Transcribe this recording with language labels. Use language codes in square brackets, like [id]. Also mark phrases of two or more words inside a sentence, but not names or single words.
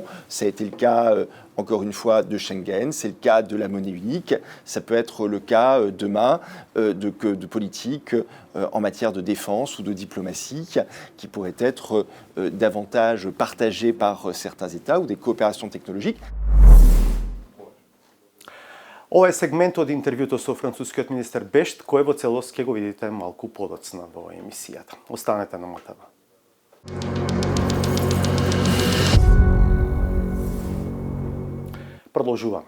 [fr] Ça a été le cas, encore une fois, de Schengen, c'est le cas de la monnaie unique, ça peut être le cas demain de politique en matière de défense ou de diplomatie qui pourraient être davantage partagées par certains États ou des coopérations technologiques. [mk] Ова е сегмент од интервјуто со францускиот министер Бешт, кој во целост ќе го видите малку подоцна во емисијата. Останете на МТВ. Продолжуваме.